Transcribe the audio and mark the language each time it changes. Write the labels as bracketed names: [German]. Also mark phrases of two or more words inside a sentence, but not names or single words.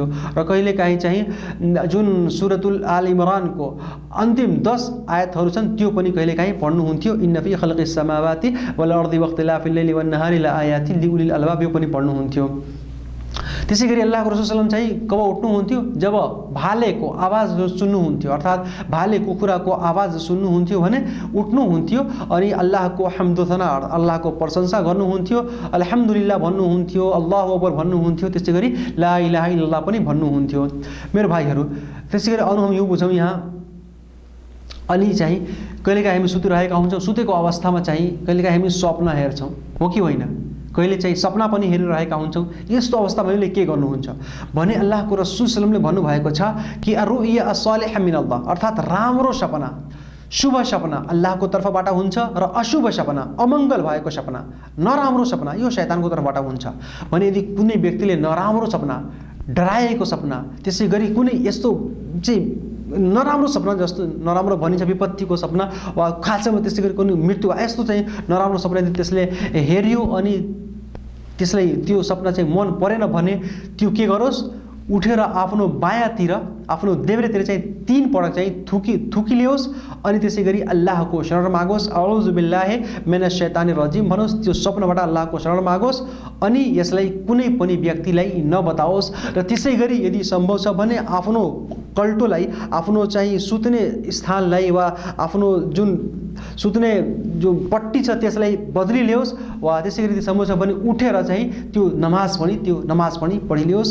[Nepali] र कहिलेकाहीँ चाहिँ जुन सुरतुल आल इमरानको अन्तिम 10 आयतहरू छन् त्यो पनि कहिलेकाहीँ पढ्नुहुन्थ्यो। [Arabic] إن في خلق السماوات والأرض واختلاف الليل والنهار لآيات لأولي الألباب, [Nepali] यो पनि पढ्नुहुन्थ्यो। त्यसै गरी अल्लाहको रसूल [Arabic] صلى الله عليه وسلم [Nepali] चाहिँ कब उठ्नुहुन्थ्यो? जब भालेको आवाज सुन्नुहुन्थ्यो अर्थात् भाले कुखुराको आवाज सुन्नुहुन्थ्यो भने उठ्नुहुन्थ्यो अनि अल्लाहको हम्द सना अल्लाहको प्रशंसा गर्नुहुन्थ्यो, [Arabic] الحمد لله [Nepali] भन्नुहुन्थ्यो, [Arabic] الله أكبر [Nepali] भन्नुहुन्थ्यो, त्यसै गरी [Arabic] لا إله إلا الله [Nepali] पनि भन्नुहुन्थ्यो। मेरो भाइहरू त्यसै गरी अनु हम यो बुझौँ यहाँ अनि चाहिँ कहिलेकाहीँ हामी सुतिरहेका हुन्छौँ, सुतेको अवस्थामा चाहिँ कहिलेकाहीँ हामी स्वप्न हेर्छौँ, हो कि होइन? कहिले चाहिँ सपना पनि हेरिरहेका हुन्छौँ। यस्तो अवस्थामा हामीले के गर्नुहुन्छ भने अल्लाहको रसूल [Arabic] صلى الله عليه وسلم [Nepali] ले भन्नुभएको छ कि [Arabic] الرؤيا الصالحة من الله, [Nepali] अर्थात् राम्रो सपना शुभ सपना अल्लाहको तर्फबाट हुन्छ र अशुभ सपना अमङ्गल भएको सपना नराम्रो सपना यो शैतानको तर्फबाट हुन्छ। भने यदि कुनै व्यक्तिले नराम्रो सपना, डराएको सपना, त्यसै गरी कुनै यस्तो चाहिँ नराम्रो सपना जस्तो नराम्रो भनिन्छ विपत्तिको सपना वा खासमा त्यसै गरी कुनै मृत्यु यस्तो चाहिँ नराम्रो सपना यदि त्यसले हेर्यो अनि त्यसलाई त्यो सपना चाहिँ मन परेन भने त्यो के गरोस्, उठेर आफ्नो बायाँतिर आफ्नो देब्रेतिर चाहिँ 3 पटक चाहिँ थुकी ल्याओस् अनि त्यसै गरी अल्लाहको शरण मागोस्, [Arabic] أعوذ بالله من الشيطان الرجيم [Nepali] भनोस्, त्यो सपनाबाट अल्लाहको शरण मागोस् अनि यसलाई कुनै पनि व्यक्तिलाई नबताओस्। र त्यसै गरी यदि सम्भव छ भने आफ्नो कल्टोलाई आफ्नो चाहिँ सुत्ने स्थानलाई वा आफ्नो जुन सुत्ने जो पट्टी छ त्यसलाई बदली ल्याओस् वा त्यसै गरी सम्भव छ भने उठेर चाहिँ त्यो नमाज पनि पढिलियोस्।